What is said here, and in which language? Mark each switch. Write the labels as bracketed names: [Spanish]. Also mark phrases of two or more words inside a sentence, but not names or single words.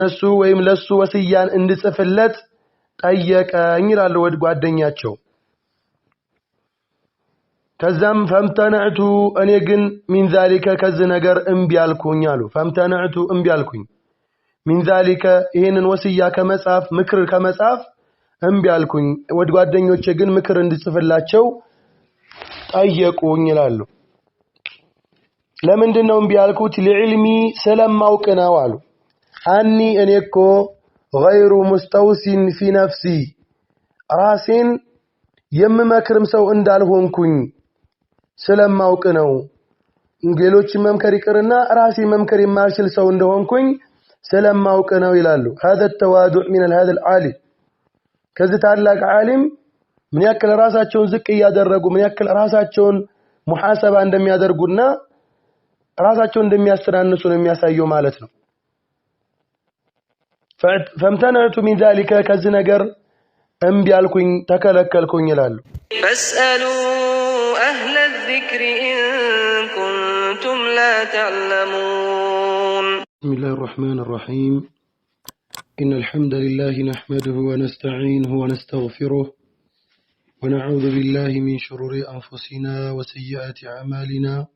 [Amharic] እሱ ወይም ለሱ ወስያን እንድጽፍለት ጠየቀኝ ይላል ወድ ጓደኛቸው ከዛም ፈምተነዕቱ እኔ ግን [Arabic] من ذلك [Amharic] ከዚህ ነገር እምቢ አልኩኝ አሉ ፈምተነዕቱ እምቢ አልኩኝ [Arabic] من ذلك [Amharic] ይሄንን ወስያ ከመጻፍ ምክር ከመጻፍ እምቢ አልኩኝ ወድ ጓደኞቼ ግን ምክር እንድጽፍላቸው ጠየቁኝ ይላሉ ለምንድነው እምቢ አልኩት ለዕልሚ ስለማውቅ ነው አሉ አኒ እኔኮ [Arabic] غير مستوسن في نفسي [Amharic] ራሴን የምመክርም ሰው እንዳልሆንኩኝ ስለማውቅ ነው ሌሎች መምከር ይቅርና ራሴ መምከር የማልችል ሰው እንደሆንኩኝ ስለማውቅ ነው ይላሉ [Arabic] هذا التواضع من هذا العالم [Amharic] ከዚህ ታላቅ ዓሊም ምን ያክል ራሳቸውን ዝቅ ያደረጉ ምን ያክል ራሳቸውን ሙሐሰባ እንደሚያደርጉና ራሳቸውን እንደሚያስተናንሱ ነው የሚያሳየው ማለት ነው [Arabic] فامتنعت من ذلك [Amharic] ከዚህ ነገር እምቢ አልኩኝ ተከለከልኩኝ ይላሉ [Arabic] فاسألوا أهل الذكر إن كنتم لا تعلمون بسم الله الرحمن الرحيم إن الحمد لله نحمده ونستعينه ونستغفره ونعوذ بالله من شرور أنفسنا وسيئات أعمالنا